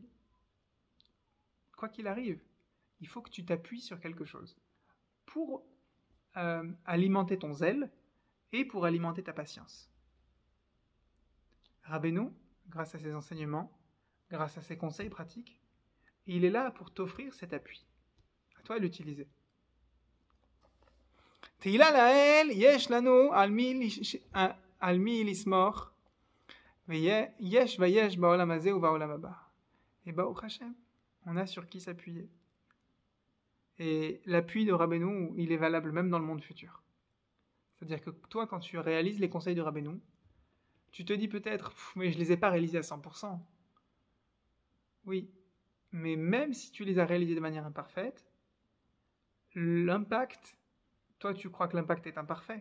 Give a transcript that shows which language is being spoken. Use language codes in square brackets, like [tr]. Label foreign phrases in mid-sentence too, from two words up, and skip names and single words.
[fr] Quoi qu'il arrive, il faut que tu t'appuies sur quelque chose. Pour alimenter ton zèle et pour alimenter ta patience. Rabbeinu, grâce à ses enseignements, grâce à ses conseils pratiques, il est là pour t'offrir cet appui. À toi de l'utiliser. [he] תהילה לאל יש לנו על מי לסמוך יש ויש בעולם הזה ובעולם הבא. [fr] Et [he] ברוך השם, [fr] on a sur qui s'appuyer. Et l'appui de Rabbeinu, il est valable même dans le monde futur. C'est-à-dire que toi, quand tu réalises les conseils de Rabbeinu, tu te dis peut-être, mais je ne les ai pas réalisés à 100%. Oui, mais même si tu les as réalisés de manière imparfaite, l'impact, toi tu crois que l'impact est imparfait.